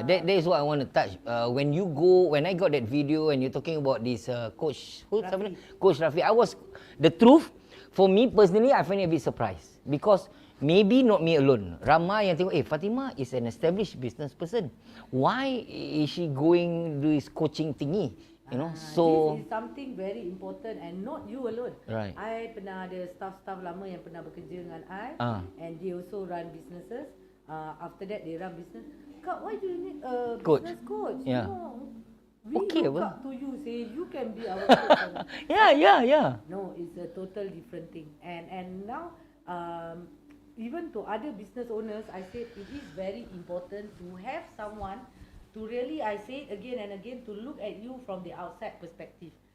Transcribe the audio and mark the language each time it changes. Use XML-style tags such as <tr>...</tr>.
<en>That is what I want to touch. When I got that video and you're talking about this coach, Coach Rafi, the truth, for me personally, I find it a bit surprised because maybe not me alone.</en> <ms>Ramai yang tengok,</ms> <en>Fatimah is an established business person. Why is she going do this coaching thingy? So this is something very important and not you alone. Right.</en> <ms>I pernah ada staff lama yang pernah bekerja dengan I,</ms> <en>and they also run businesses. After that they run business. Kak, why do you need a business coach? Yeah. We Okay, look up to you, say you can be our coach. Yeah. No, it's a total different thing. And now even to other business owners, I said it is very important to have someone to really, I say it again and again, to look at you from the outside perspective.</en>